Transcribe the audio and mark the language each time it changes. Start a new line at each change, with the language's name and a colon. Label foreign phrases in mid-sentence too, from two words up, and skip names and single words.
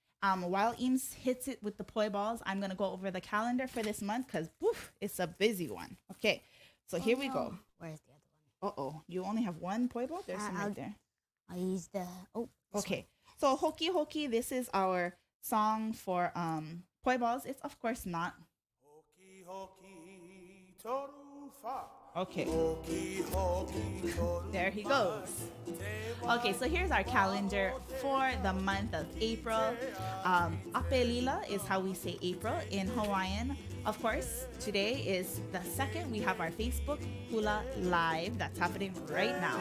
English: While Eames hits it with the poi balls, I'm gonna go over the calendar for this month because it's a busy one. Okay, so here we go. Where's the other one? You only have one poi ball? There's some right there. I'll use the Okay, so
Māori: Hoki Hoki,
English: this is our song for poi balls. It's of course not.
Māori: Hoki hoki toru fa.
English: Okay,
Māori: Hoki hoki toru.
English: there he goes. Okay, so here's our calendar for the month of April. Apelila is how we say April in Hawaiian. Of course, today is the 2nd. We have our Facebook HULA Live that's happening right now.